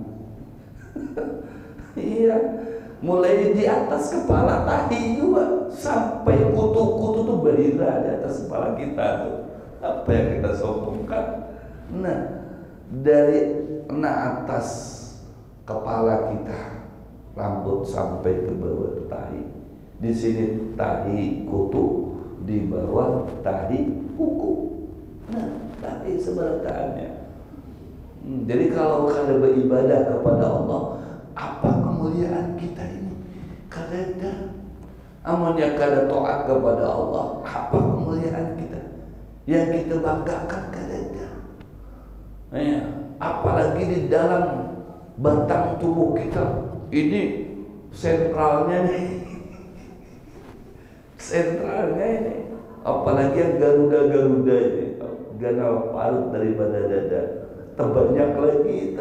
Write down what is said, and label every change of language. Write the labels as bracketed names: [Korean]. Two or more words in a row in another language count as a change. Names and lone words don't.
[Indonesian] Iya, mulai di atas kepala tahi juga sampai kutu-kutu tuh berira di atas kepala kita tuh. Apa yang kita sombongkan? Nah, dari atas kepala kita, rambut sampai ke bawah tahi. Di sini tahi kutu, di bawah tahi kuku. Nah, tahi seberataannya. Jadi kalau kada beribadah kepada Allah, apa kemuliaan kita ini? Kada. Amunnya kada taat kepada Allah, apa kemuliaan kita? Yang kita banggakan kada. Ya, apalagi di dalam batang tubuh kita ini, sentralnya nih, apalagi yang garuda ini, [Banjar] ganal parut [Indonesian] daripada dada, terbanyak lagi itu.